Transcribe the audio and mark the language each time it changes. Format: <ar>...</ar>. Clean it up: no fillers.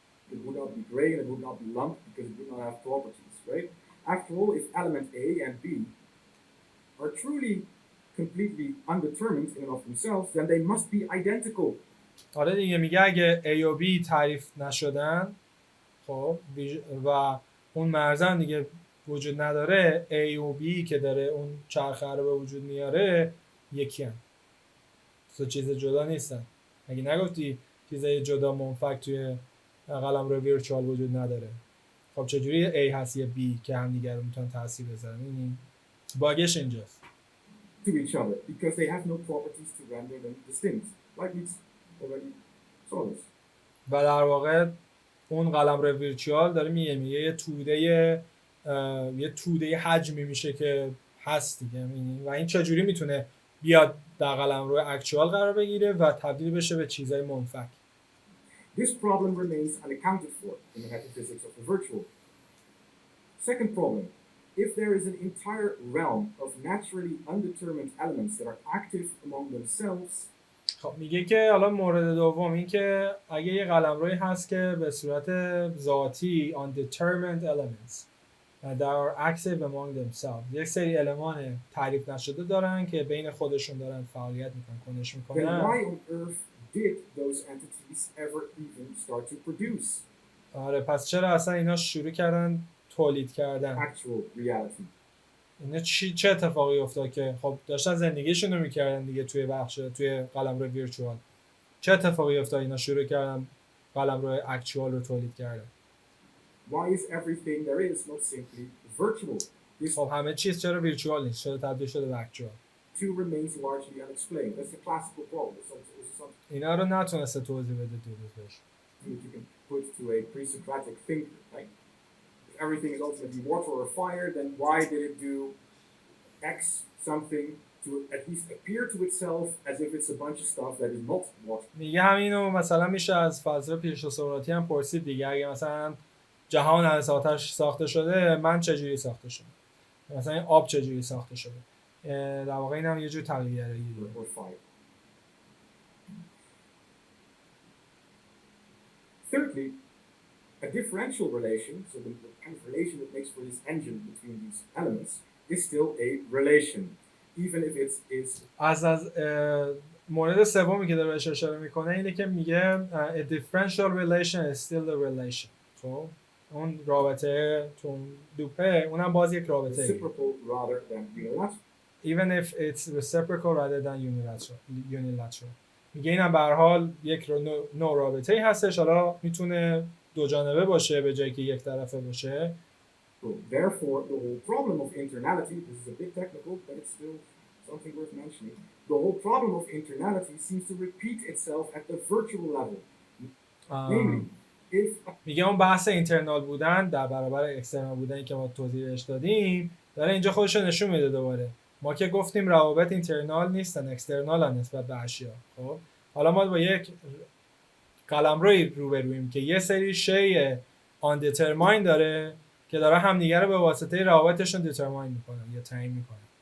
<en>it would not be gray and it would not be lump because it would not have properties, right? After all, if element A and B are truly completely undetermined in and of themselves, then they must be identical.</en> <fa>آره دیگه، میگه اگه A و B تعریف نشدن، خب و اون مرزن دیگه وجود نداره، A و B که داره اون چرخه رو به وجود میاره یکی هم، سو چیز جدا نیستن. اگه نگفتی چیزای جدا منفک توی قلمرو ویرچوال وجود نداره، خب چجوری A هست یه B که هم دیگه رو میتونن تاثیر بذارن؟ این باگش اینجاست.</fa> <en>To each other because they have no properties to render them distinct, like we already saw this.</en> <fa>و در واقع اون قلمرو ویرچوال داره میگه یه توده حجمی میشه که هست دیگه، و این چجوری میتونه بیاد در قلمرو اکچوال قرار بگیره و تبدیل بشه به چیزای منفک.</fa> <en>This problem remains unaccounted for in the metaphysics of the virtual. Second problem, if there is an entire realm of naturally undetermined elements that are active among themselves,</en> <fa>خب میگه که حالا مورد دوم این که اگه یه قلمروی هست که به صورت ذاتی</fa> <en>undetermined elements that are active among themselves،</en> <fa>یک سری المان تعریف نشده دارن که بین خودشون دارن فعالیت میکنن، کنش</fa> <en>then</en> <fa>میکنن.</fa> <en>why on earth did those entities ever even start to produce</en> <fa>آره پس چرا اصلا اینا شروع کردن تولید کردن؟</fa> <en>actual reality?</en> <fa>اینا چه اتفاقی افتاد که خب داشتن زندگیشون رو میکردن دیگه توی قلمرو ویرچوال، چه اتفاقی افتاد اینا شروع کردن قلمرو اکچوال رو تولید کردن؟</fa> <en>Why is everything there is not simply virtual? This</en> <fa>خب همه چیز چرا ویرچوال نیست؟ چرا تبدیل شده به اکچوال؟</fa> <en>too remains largely unexplained. That's a classical problem. It's something</en> <fa>اینا رو نتونسته توضیح بده دلوز بهش.</fa> <en>that you can put to a pre-Socratic thinker. Like, if everything is ultimately water or fire, then why did it do X something to at least appear to itself as if it's a bunch of stuff that is not water?</en> <fa>میگه همینو مثلا میشه از فلسفه پیش‌صوراتی هم پرسید دیگه، اگه مثلا جهان از آتش ساخته شده، من چجوری ساخته شدم؟ مثلا این آب چجوری ساخته شده؟ در واقع این هم یه جور تقلیل گرایی دیگه.</fa> <en>Or fire. Thirdly, a differential relation, so the kind of relation that makes for this engine between these elements, is still a relation, even if it is</en> <fa>از مورد سومی که داره بهش اشاره میکنه اینه که میگه</fa> <en>a differential relation is still a relation.</en> <fa>خب اون رابطه تو لوپه اونم باز یک رابطه</fa> <en>reciprocal rather than unilateral. even if it's reciprocal rather than unilateral.</en> <fa>میگه اینم به هر حال یک نوع رابطه‌ای هستش، حالا میتونه دو جانبه باشه به جایی که یک طرفه باشه.</fa> <en>So therefore, the whole problem of internality, this is a bit technical, but it's still something worth mentioning. The whole problem of internality seems to repeat itself at the virtual level. Namely, if</en> <fa>میگه اون بحث اینترنال بودن در برابر اکسترنال بودنی که ما توضیحش دادیم داره اینجا خودش رو نشون میده دوباره. ما که گفتیم روابط اینترنال نیستن، اکسترنالن نسبت به اشیا. خب حالا ما با یک قلمروی روبرویم که یه سری شی آندترماین داره که داره همدیگه رو به واسطه روابطشون دیترماین میکنن یا تعیین میکنن.</fa>